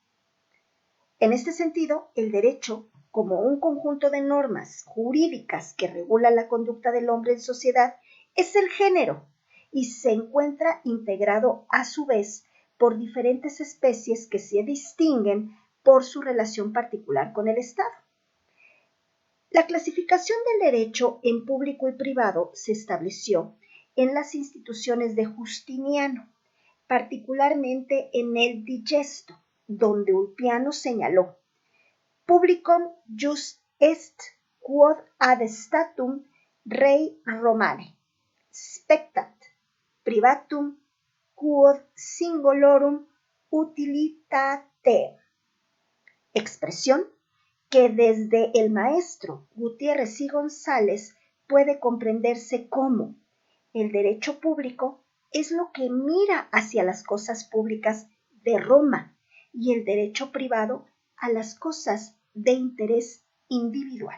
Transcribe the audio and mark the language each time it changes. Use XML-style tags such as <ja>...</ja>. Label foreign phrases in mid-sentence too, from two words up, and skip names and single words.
<es>En este sentido, el derecho, como un conjunto de normas jurídicas que regulan la conducta del hombre en sociedad, es el género y se encuentra integrado a su vez por diferentes especies que se distinguen por su relación particular con el Estado. La clasificación del derecho en público y privado se estableció en las instituciones de Justiniano, particularmente en el Digesto, donde Ulpiano señaló:</es> <la>Publicum jus est quod ad statum rei Romane, spectat privatum quod singularum utilitatem.</la> <es>Expresión que desde el maestro Gutiérrez y González puede comprenderse como el derecho público es lo que mira hacia las cosas públicas de Roma y el derecho privado a las cosas de interés individual.</es>